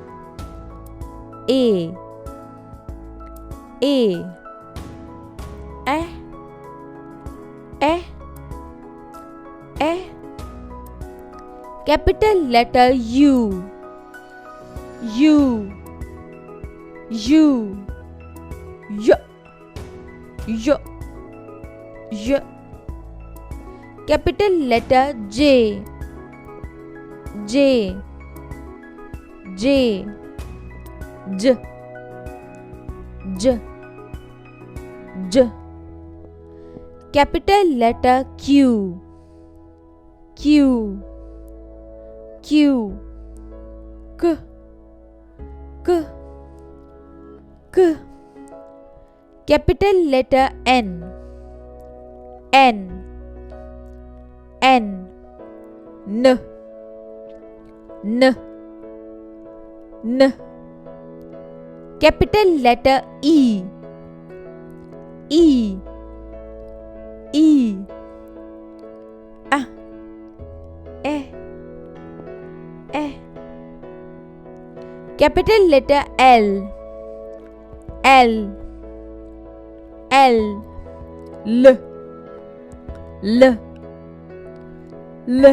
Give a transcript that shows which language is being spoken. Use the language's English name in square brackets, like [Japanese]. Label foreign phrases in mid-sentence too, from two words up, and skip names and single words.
[English] A A A A A. capital letter U. U U y y y. capital letter J. J J j j j. capital letter Q. Q Q k k k. capital letter N. N N n n n. capital letter E. E E a e e. capital letter L. L L l l l.